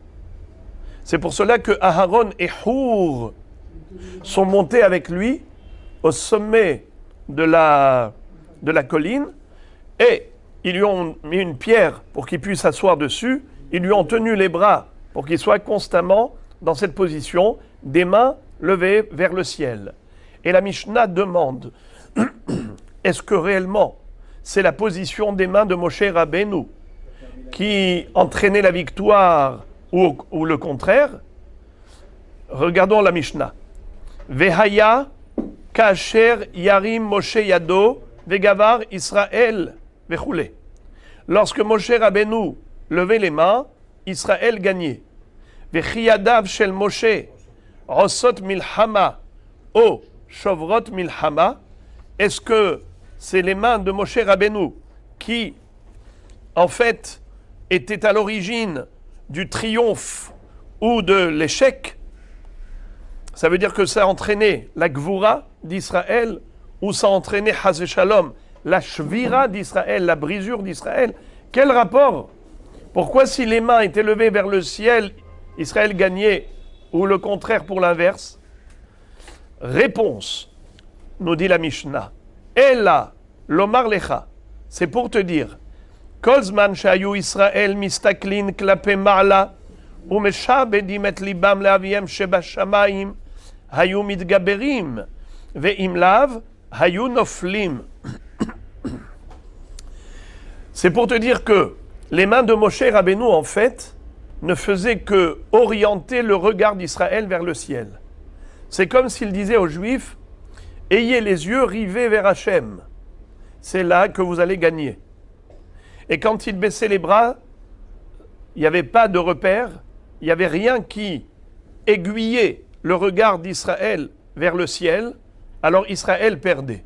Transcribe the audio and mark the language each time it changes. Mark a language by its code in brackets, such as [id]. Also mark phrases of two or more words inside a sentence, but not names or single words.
[fr] C'est pour cela que Aharon et Hour sont montés avec lui au sommet de la colline et ils lui ont mis une pierre pour qu'il puisse s'asseoir dessus, ils lui ont tenu les bras pour qu'il soit constamment dans cette position, des mains levées vers le ciel. Et la Mishnah demande, est-ce que réellement c'est la position des mains de Moshe Rabbeinu qui entraînait la victoire ou le contraire? Regardons la Mishnah. [he] והיה כאשר ירים משה ידו וגבר ישראל וכולי. [fr] Lorsque Moshe Rabbeinu levait les mains, Israël gagnait. [he] וכי ידיו של משה עושות מלחמה או שוברות מלחמה. [fr] Est-ce que c'est les mains de Moshe Rabbeinu qui, en fait, étaient à l'origine du triomphe ou de l'échec? Ça veut dire que ça a entraîné la Gvura d'Israël ou ça a entraîné [he] חס שלום, [fr] la Shvira d'Israël, la brisure d'Israël. Quel rapport? Pourquoi si les mains étaient levées vers le ciel, Israël gagnait ou le contraire pour l'inverse? Réponse, nous dit la Mishnah. [he] אלא, לומר לך, [fr] c'est pour te dire, [he] כל זמן שהיו ישראל מסתכלין כלפי מעלה, ומשעבדים את לבם לאביהם שבשמים, היו מתגברים, ואם לאו, היו נופלים. [fr] C'est pour te dire que les mains de Moshe Rabbeinu, en fait, ne faisait que orienter le regard d'Israël vers le ciel. C'est comme s'il disait aux Juifs, ayez les yeux rivés vers Hachem. C'est là que vous allez gagner. Et quand il baissait les bras, il n'y avait pas de repère, il n'y avait rien qui aiguillait le regard d'Israël vers le ciel, alors Israël perdait.